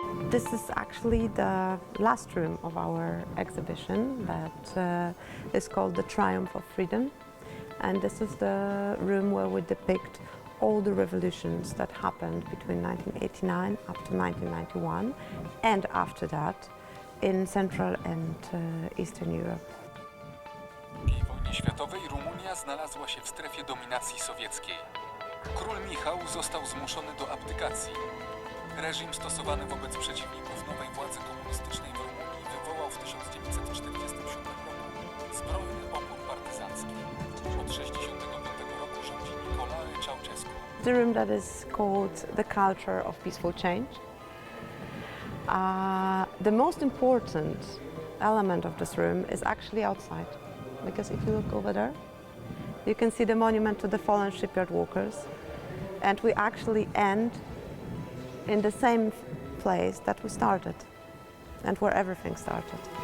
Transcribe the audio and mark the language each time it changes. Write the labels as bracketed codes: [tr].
[en] This is actually the last room of our exhibition that is called The Triumph of Freedom. And this is the room where we depict all the revolutions that happened between 1989 up to 1991 and after that in Central and Eastern Europe. [pl] W II wojnie światowej Rumunia znalazła się w strefie dominacji sowieckiej. Król Michał został zmuszony do abdykacji. Reżim stosowany wobec przeciwników nowej władzy komunistycznej w Rumunii wywołał w 1947 roku zbrojny opór partyzancki. Od 1965 roku rządzi Ceausescu. [en] The room that is called The Culture of Peaceful Change. The most important element of this room is actually outside, because if you look over there, you can see the monument to the fallen shipyard workers, and we actually end in the same place that we started and where everything started.